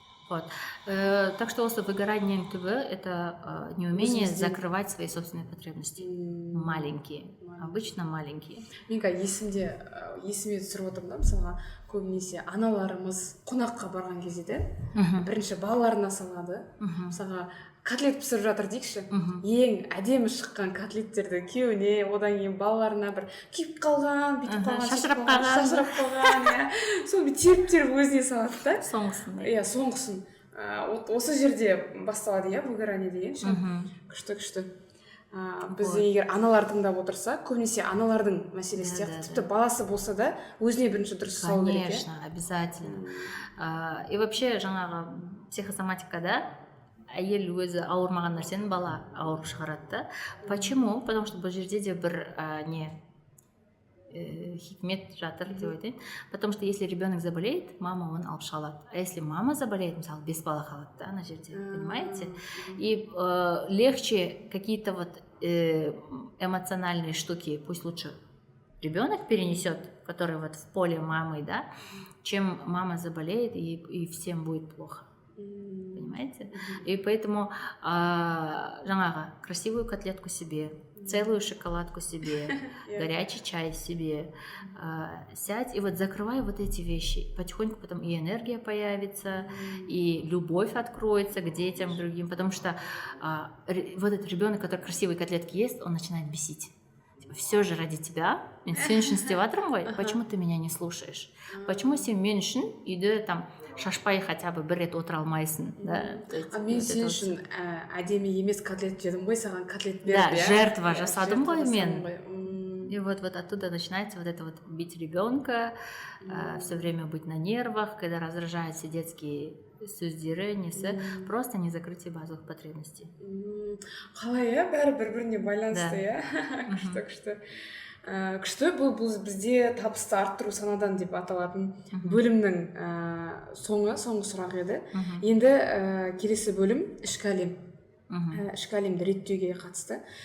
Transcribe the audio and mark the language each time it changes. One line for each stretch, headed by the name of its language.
Russian: Вот. Так что
Kazakh: осы выгораниенің түбі
Russian: это неумение закрывать свои собственные потребности. Маленькие. Обычно маленькие.
Kazakh: Менің есіме түсіріп отырмын да, мысалға көбінесе аналарымыз қонаққа барған кезде де бірінші балаларына салады. Мысалға котлет пісіріп жатыр дейікші, ең әдемі шыққан котлеттерді күйеуіне, одан кейін балаларына бір күйіп қалған, бүйтіп қалған, шашырап қалған, соны теріп өзіне салады да. Соңғысын. Иә, соңғысын. Осы жерде басталады, иә, выгорание деген ше. Күшті. Бізде егер аналар тыңдап отырса, көбінесе аналардың мәселесі сияқты, тіпті баласы болса да, өзіне бірінші дұрыс салу керек.
Russian: Конечно, обязательно. И вообще,
Kazakh: жаңағы психосоматикада әйел өзі ауырмаған нәрсені бала ауырып шығарады да.
Russian: Почему? Потому что
Kazakh: бұл жерде де бір хикмет жатыр деп айтайын.
Russian: Потому что если ребенок заболеет, мама
Kazakh: оны алып шығалады.
Russian: А если мама заболеет, мысалы,
Kazakh: бес бала қалады да, ана жерде,
Russian: понимаете? И легче какие-то вот эмоциональные штуки, пусть лучше ребенок перенесет, который вот в поле мамы, да, чем мама заболеет и всем будет плохо. Понимаете? И поэтому
Kazakh: жаңағы
Russian: красивую котлетку себе, целую шоколадку себе, горячий чай себе, сядь и вот закрывай вот эти вещи. Потихоньку потом и энергия появится, и любовь откроется к детям, к другим, потому что вот этот ребенок, который красивые котлетки ест, он начинает бесить. Все же ради тебя,
Kazakh: мен сен үшін істеп жатырмын ғой,
Russian: почему ты меня не слушаешь?
Kazakh: Почему сен мен үшін үйде там шашпай
Russian: хотя бы
Kazakh: бір рет отыра алмайсың, да? Мен сен үшін әдемі емес котлет жедім ғой, саған котлет берді. Да, жертва жасадым ғой мен.
Russian: И вот оттуда начинается вот это вот бить ребенка, все время быть на нервах, когда раздражаются детские
Kazakh: сөздері, несі,
Russian: просто не закрытие базовых потребностей.
Kazakh: Қалай, иә, бәрі бір-біріне байланысты, иә? Күшті, бұл бізде табысты арттыру санадан деп аталатын бөлімнің соңғы сұрақ еді. Енді келесі бөлім ішкі әлем. Ішкі әлемді реттеуге қатысты.